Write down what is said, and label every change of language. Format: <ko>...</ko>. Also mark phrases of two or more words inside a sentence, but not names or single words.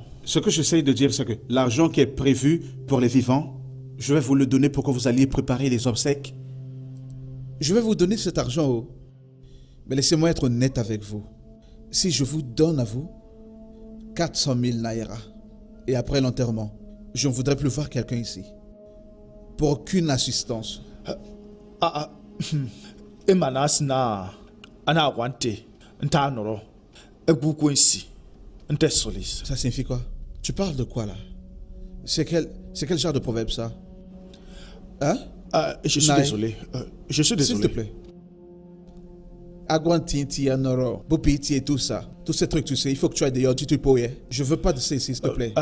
<fr>Ce que j'essaye de dire, c'est que l'argent qui est prévu pour les vivants, je vais vous le donner pour que vous alliez préparer les obsèques. Je vais vous donner cet argent, mais laissez-moi être honnête avec vous. Si je vous donne à vous 400 000 naira et après l'enterrement, je ne voudrais plus voir quelqu'un ici. Pour aucune assistance. Emanas na anawante ntanoro ebuko ici. Ça signifie quoi? Tu parles de quoi là? C'est quel genre de proverbe ça? Hein? Je suis désolé. S'il te plaît. Aguantinti, Anoro, Bopiti et tout ça. Tous ces trucs, tu sais, il faut que tu ailles d'ailleurs, tu te poses. Je veux pas de ça ici, s'il te plaît.</fr>